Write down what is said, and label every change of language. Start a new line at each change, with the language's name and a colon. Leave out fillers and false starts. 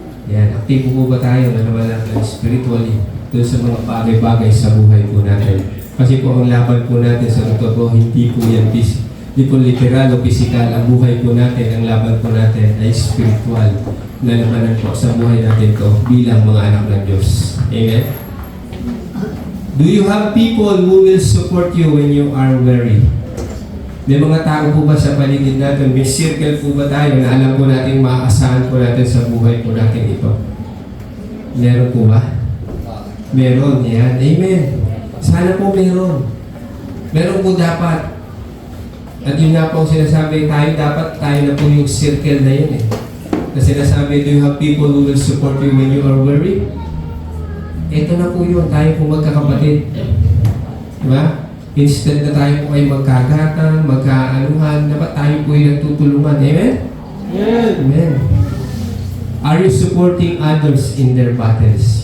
Filipino: Yan, aktibo po ba tayo na naman natin spiritually doon sa mga bagay-bagay sa buhay po natin? Kasi po ang laban po natin sa totoo, hindi po yan hindi po literal o physical. Ang buhay po natin, ang laban po natin ay spiritual na labanan po sa buhay natin to bilang mga anak ng Diyos. Amen?
English: Do you have people who will support you when you are weary?
Filipino: May mga tao po ba sa paligid natin? May circle po ba tayo na alam po natin maaasahan po natin sa buhay po natin ito? Meron po ba? Meron, yan. Amen. Sana po meron. Meron po dapat. At yun nga po ang sinasabi, tayo na po yung circle na yun eh. Na sinasabi,
English: do you have people who will support you when you are worried?
Filipino: Ito na po yun, tayo po magkakapatid. Diba? Instead na tayo po ay magkagatan, magkaanuhan, dapat tayo po ay nagtutulungan. Amen? Amen.
English: Are you supporting others in their battles?